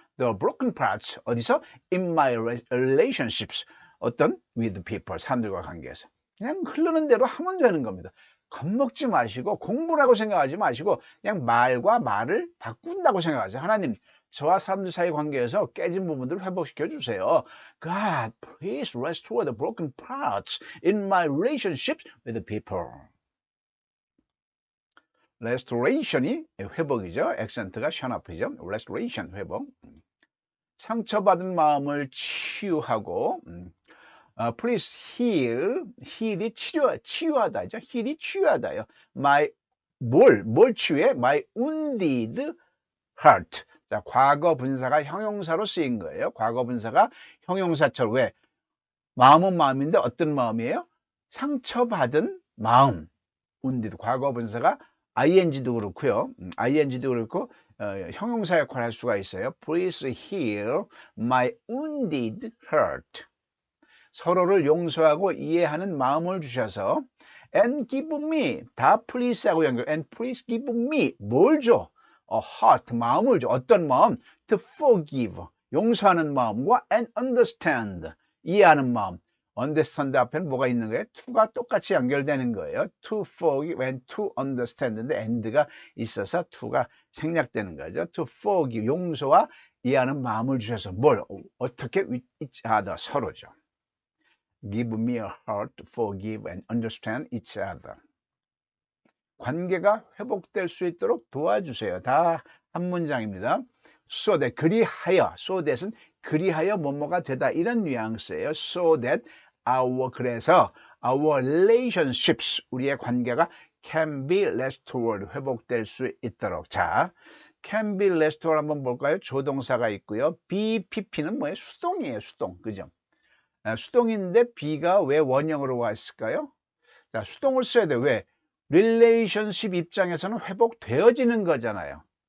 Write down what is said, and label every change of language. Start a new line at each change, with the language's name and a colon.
English: The broken parts.
Korean: 어디서?
English: In my relationships.
Korean: 어떤?
English: With people.
Korean: 사람들과 관계에서. 그냥 흐르는 대로 하면 되는 겁니다. 겁먹지 마시고 공부라고 생각하지 마시고 그냥 말과 말을 바꾼다고 생각하세요. 하나님, 저와 사람들 사이 관계에서 깨진 부분들을 회복시켜 주세요.
English: God, please restore the broken parts in my relationships with the people.
Korean: restoration이 회복이죠. 액센트가 션업이죠. restoration, 회복. 상처받은 마음을 치유하고
English: please heal,
Korean: heal이 치유하다죠. heal이 치유하다요. 뭘 치유해?
English: My wounded heart.
Korean: 자, 과거 분사가 형용사로 쓰인 거예요. 과거 분사가 형용사처럼 왜? 마음은 마음인데 어떤 마음이에요? 상처받은 마음. wounded. 과거 분사가 ing도 그렇고요. ing도 그렇고 형용사 역할을 할 수가 있어요.
English: Please heal my wounded heart.
Korean: 서로를 용서하고 이해하는 마음을 주셔서
English: and give me
Korean: 다 please하고 연결
English: and please give me
Korean: 뭘 줘? heart 마음을 줘. 어떤 마음?
English: to forgive
Korean: 용서하는 마음과
English: and understand
Korean: 이해하는 마음. understand 앞에는 뭐가 있는 거예요? to가 똑같이 연결되는 거예요.
English: to forgive and to understand
Korean: 인데 and가 있어서 to가 생략되는 거죠.
English: to forgive
Korean: 용서와 이해하는 마음을 주셔서 뭘? 어떻게?
English: with each other
Korean: 서로죠.
English: Give me a heart to forgive and understand each other.
Korean: 관계가 회복될 수 있도록 도와주세요. 다 한 문장입니다. So that 그리하여, so that은 그리하여 뭐뭐가 되다 이런 뉘앙스예요.
English: So that
Korean: 그래서
English: our relationships
Korean: 우리의 관계가
English: can be restored
Korean: 회복될 수 있도록. 자, can be restored 한번 볼까요? 조동사가 있고요. BPP는 뭐예요? 수동이에요. 수동, 그죠? 수동인데 B가 왜 원형으로 왔을까요? 자, 수동을 써야 돼. 왜? relationship 입장에서는 회복되어지는 거잖아요.